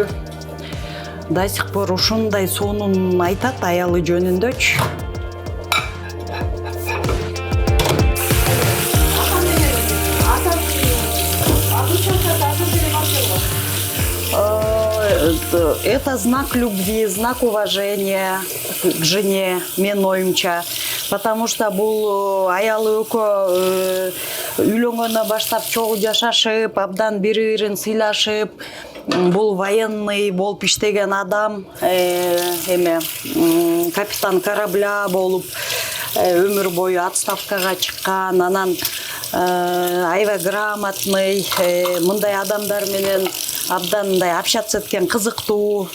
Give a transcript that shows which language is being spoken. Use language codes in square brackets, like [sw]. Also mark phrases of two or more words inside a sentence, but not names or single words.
[ru] До сих пор [ky] ушундай сонун айтат аялы жөнүндөчү. [ru] Это знак любви, знак уважения к жене, [ky] менин оюмча. [ru] Потому что [ky] бул аялы экөө үйлөнгөндөн баштап чогуу жашашып, абдан бири-бирин сыйлашып, бул военный болуп иштеген адам, [ru] капитан корабля [ky] болуп өмүр бою отставкага чыккан, анан аябай грамотный, мындай адамдар менен абдан мындай общаться эткен, кызыктуу.